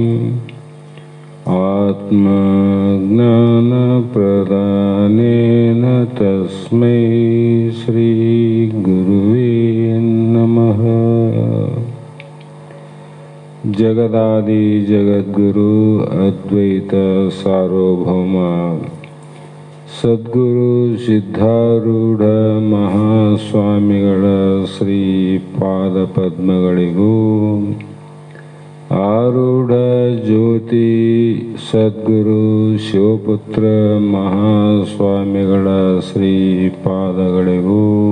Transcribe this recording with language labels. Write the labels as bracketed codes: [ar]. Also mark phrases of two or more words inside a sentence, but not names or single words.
[sa] आत्मा ज्ञान प्रदानेन तस्मै श्री गुरुवे नमः। जगदादि जगद्गुरु अद्वैत सार्वभौम [kn] ಸದ್ಗುರು ಸಿದ್ಧಾರೂಢ ಮಹಾಸ್ವಾಮಿಗಳ ಶ್ರೀ ಪಾದ ಪದ್ಮಗಳಿಗೂ ಆರೂಢ ಜ್ಯೋತಿ ಸದ್ಗುರು ಶಿವಪುತ್ರ ಮಹಾಸ್ವಾಮಿಗಳ ಶ್ರೀ ಪಾದಗಳಿಗೂ